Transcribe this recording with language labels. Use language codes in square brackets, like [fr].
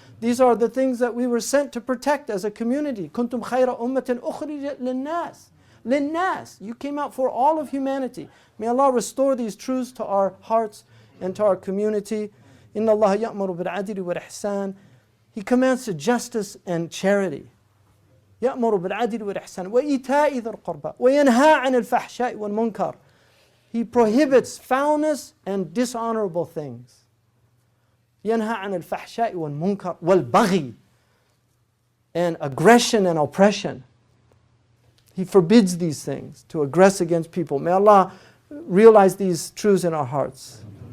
[en] These are the things that we were sent to protect as a community. [ar] Kuntum khayra ummatin ukhrijat linnas. Linnas. [en] You came out for all of humanity. May Allah restore these truths to our hearts and to our community. [ar] Inna Allah ya'muru bil adli wal ihsan. [en] He commands to justice and charity. [ar] يأمر بالعدل والإحسان وإيتاء ذي القربى وينهى عن الفحشاء والمنكر. [en] He prohibits foulness and dishonorable things. [ar] ينهى عن الفحشاء والمنكر والبغي, [en] and aggression and oppression. He forbids these things, to aggress against people. May Allah realize these truths in our hearts.